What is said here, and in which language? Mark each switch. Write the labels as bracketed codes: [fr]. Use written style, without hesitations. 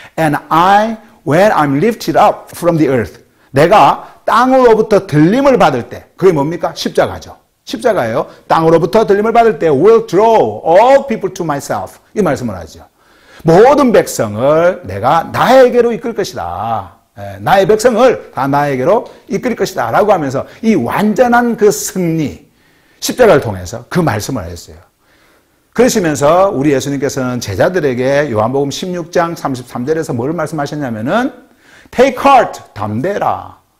[en] And when I'm lifted up from the earth. [ko] 내가 땅으로부터 들림을 받을 때, 그게 뭡니까? 십자가죠. 십자가예요. 땅으로부터 들림을 받을 때 [en] will draw all people to myself. [ko] 이 말씀을 하죠. 모든 백성을 내가 나에게로 이끌 것이다. 나의 백성을 다 나에게로 이끌 것이다. 라고 하면서 이 완전한 그 승리, 십자가를 통해서 그 말씀을 하셨어요. 그러시면서 우리 예수님께서는 제자들에게 요한복음 16장 33절에서 뭘 말씀하셨냐면은 [en] Take heart, [ko] 담대라.